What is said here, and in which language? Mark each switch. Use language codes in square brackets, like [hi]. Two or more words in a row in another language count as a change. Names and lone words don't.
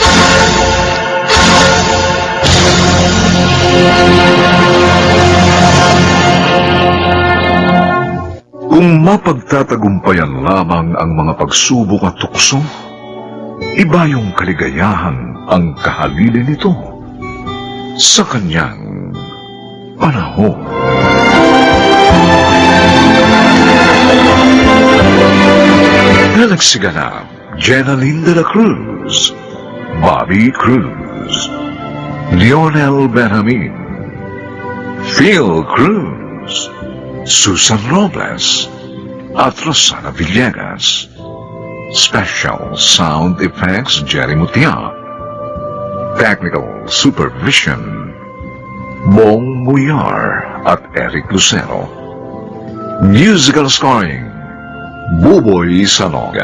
[tl] Kung mapagtatagumpayan lamang ang mga pagsubok at tukso, iba yung kaligayahan ang kahalili nito sa kanyang panahon. Nagsiganap, Jenaline de la Cruz, Bobby Cruz, Lionel Benjamin, Phil Cruz, Susan Robles, at Rosana Villegas. [en] Special Sound Effects, Jerry Mutia. Technical Supervision, Bong Muyar at Eric Lucero. Musical Scoring, Buboy Sanoga.